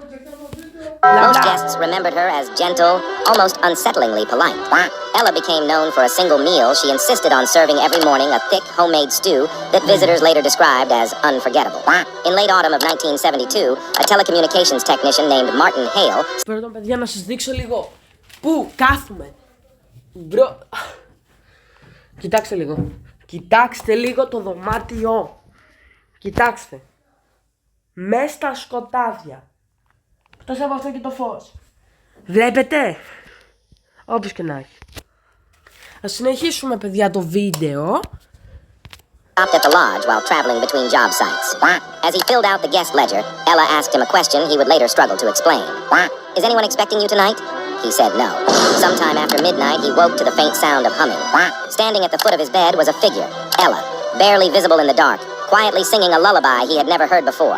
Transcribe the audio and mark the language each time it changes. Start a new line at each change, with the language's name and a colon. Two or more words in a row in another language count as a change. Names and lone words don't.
English: Most guests remembered her as gentle, almost unsettlingly polite. Ella became known for a single meal she insisted on serving every morning, a thick homemade stew that visitors later described as unforgettable. In late autumn of 1972, a telecommunications technician named Martin Hale...
Greek: Pardon παιδιά, να σας δείξω λίγο πού κάθομαι. Μπρο... Κοιτάξτε λίγο. Κοιτάξτε λίγο το δωμάτιο. Κοιτάξτε. Μες στα σκοτάδια. εκτός από αυτό και το φως. Βλέπετε? Όπως και να έχει. Ας συνεχίσουμε, παιδιά, το βίντεο.
English: Stopped at the lodge while traveling between job sites. As he filled out the guest ledger, Ella asked him a question he would later struggle to explain. Is anyone expecting you tonight? He said no. Sometime after midnight, he woke to the faint sound of humming. Standing at the foot of his bed was a figure, Ella, barely visible in the dark, quietly singing a lullaby he had never heard before.